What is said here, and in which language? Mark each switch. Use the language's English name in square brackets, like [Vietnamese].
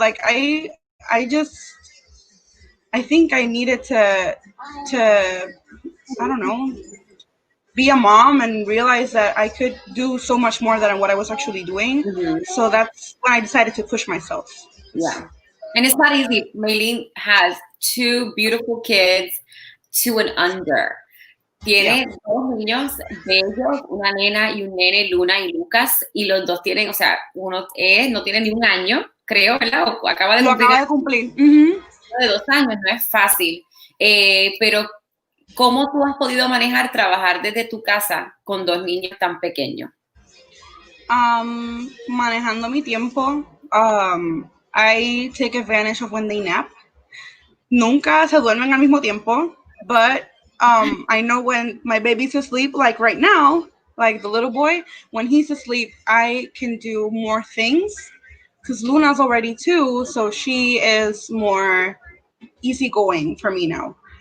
[English] Like I think I needed to I don't know, be a mom and realize that I could do so much more than what I was actually doing. Mhm. So that's when I decided to push myself. Yeah. And it's not easy. Maylene has two beautiful kids, 2 and under. Yeah. [Spanish] Tiene dos niños bellos, una nena y un nene, Luna y Lucas, y los dos tienen, o sea, no tiene ni un año, creo, ¿verdad? O acaba de Lo cumplir acaba de cumplir. Uh-huh. de 2 años, no es fácil. Pero, ¿cómo tú has podido manejar trabajar desde tu casa con dos niños tan pequeños? Manejando mi tiempo. [English] I take advantage of when they nap. [Spanish] Nunca se duermen al mismo tiempo, [English] but I know when my baby's asleep, like right now, like the little boy, when he's asleep, I can do more things because Luna's already 2, so she is more easygoing for me now.